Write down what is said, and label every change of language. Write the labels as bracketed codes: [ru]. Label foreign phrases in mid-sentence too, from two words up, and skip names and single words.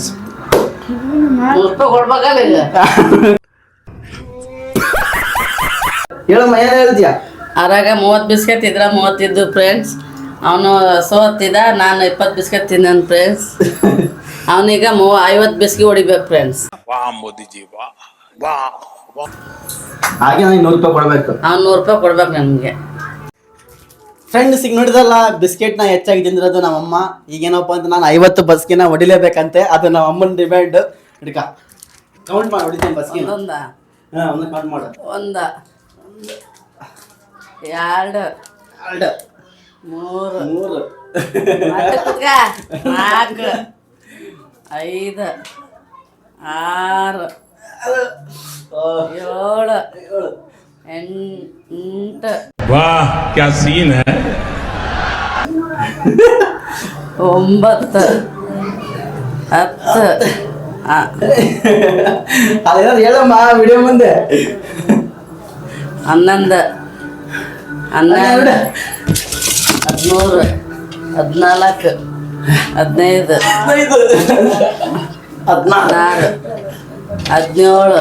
[kn] 100 ರೂಪಾಯಿ ಕೊಡ್ಬೇಕಲ್ಲ ಈಗ. ಹೇಳಮ್ಮ ಏನು ಹೇಳ್ತೀಯ? ಅದ್ರಾಗ 30 ಬಿಸ್ಕೆಟ್ ಇದ್ರ 30 ಇದ್ದು ಫ್ರೆಂಡ್ಸ್. ಅವನು ಸೋತಿದ್ದ, ನಾನು 20 ಬಿಸ್ಕೆಟ್ ತಿಂದನು ಫ್ರೆಂಡ್ಸ್. ಅವನೀಗ 50 ಬಿಸ್ಕಿ ಹೊಡಿಬೇಕು ಫ್ರೆಂಡ್ಸ್. [hi] वाह मोदी जी वाह वाह वाह [kn] ಹಾಗೆ ನನಗೆ 100 ರೂಪಾಯಿ ಕೊಡಬೇಕು. ಅವ್ನು 100 ರೂಪಾಯಿ ಕೊಡ್ಬೇಕು ನನಗೆ ಫ್ರೆಂಡ್ಸ್. ಈಗ ನೋಡಿದಲ್ಲ ಬಿಸ್ಕೆಟ್ನ ಹೆಚ್ಚಾಗಿ ತಿಂದಿರೋದು ನಮ್ಮಮ್ಮ. ಈಗೇನಪ್ಪ ಅಂತ ನಾನು 50 ಬಸ್ಕಿನ ಹೊಡಿಲೇಬೇಕಂತೆ. ಅದು ನಮ್ಮ ಅಮ್ಮನ ಡಿಮ್ಯಾಂಡ್. ಹಿಡ್ಕ ಕೌಂಟ್ ಮಾಡಿ ಹೊಡಿತೀನಿ ಬಸ್ಕಿನ. ಒಂದ ಹಾಂ ಒಂದು ಕೌಂಟ್ ಮಾಡು. 1 2 2 3 3 4 5 6 7 8 [hi] वाह क्या सीन है [kn] 9 10 ಅದೇನಾದ್ರು ಹೇಳಮ್ಮ ವಿಡಿಯೋ ಮುಂದೆ. 11 12 13 14 15 16 17